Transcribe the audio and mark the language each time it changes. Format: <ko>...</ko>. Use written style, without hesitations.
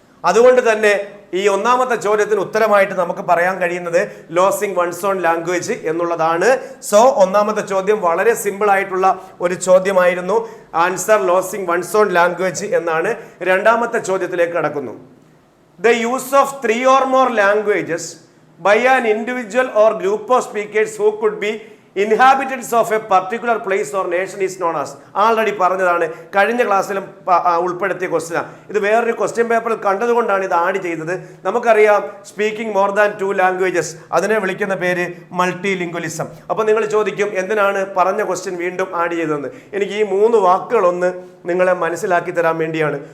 <ml>അതുകൊണ്ട് തന്നെ ഈ ഒന്നാമത്തെ ചോദ്യത്തിന് ഉത്തരമായിട്ട് നമുക്ക് പറയാൻ കഴിയുന്നത്</ml> <en>losing one's own language</en> <ml>എന്നുള്ളതാണ്. സോ ഒന്നാമത്തെ ചോദ്യം വളരെ സിമ്പിൾ ആയിട്ടുള്ള ഒരു ചോദ്യമായിരുന്നു. Answer</ml> <en>losing one's own language</en> <ml>എന്നാണ്. രണ്ടാമത്തെ ചോദ്യത്തിലേക്ക് കടക്കുന്നു.</ml> <en>The use of 3 or more languages by an individual or group of speakers who could be inhabitants of a particular place or nation is known as.</en> <ml>Already പറഞ്ഞതാണ്, കഴിഞ്ഞ ക്ലാസ്സിലും ഉൾപ്പെടുത്തിയ ക്വസ്റ്റ്യനാണ്. ഇത് വേറൊരു ക്വസ്റ്റ്യൻ പേപ്പറിൽ കണ്ടതുകൊണ്ടാണ് ഇത് ആഡ് ചെയ്തത്. നമുക്കറിയാം</ml> <en>speaking more than 2 languages,</en> <ml>അതിനെ വിളിക്കുന്ന പേര് മൾട്ടി ലിംഗ്വലിസം. അപ്പോൾ നിങ്ങൾ ചോദിക്കും എന്തിനാണ് പറഞ്ഞ ക്വസ്റ്റ്യൻ വീണ്ടും ആഡ് ചെയ്തതെന്ന്. എനിക്ക് ഈ 3 വാക്കുകളൊന്ന് നിങ്ങളെ മനസ്സിലാക്കി തരാൻ വേണ്ടിയാണ്.</ml>